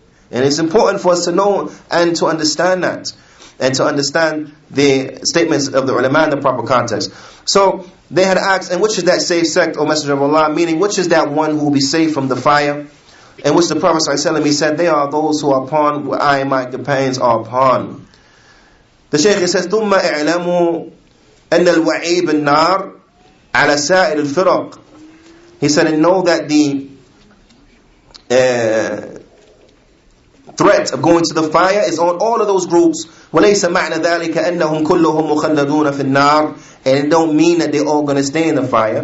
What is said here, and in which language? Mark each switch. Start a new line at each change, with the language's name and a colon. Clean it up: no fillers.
English: And it's important for us to know and to understand that. And to understand the statements of the ulama in the proper context. So they had asked, and which is that safe sect, O Messenger of Allah? Meaning, which is that one who will be saved from the fire? In which the Prophet ﷺ, he said, they are those who are upon what I and my companions are upon. The Shaykh says,
Arabic: ثُمَّ اعْلَمُوا أَنَّ الْوَعِيبَ النَّارِ عَلَى سَائِرِ الْفِرَقِ.
English: He said, and know that the threat of going to the fire is on all of those groups.
Arabic: وَلَيْسَ مَعْنَ ذَلِكَ أَنَّهُمْ كُلُّهُمْ مُخَلَّدُونَ فِي النَّارِ.
English: And it don't mean that they're all going to stay in the fire.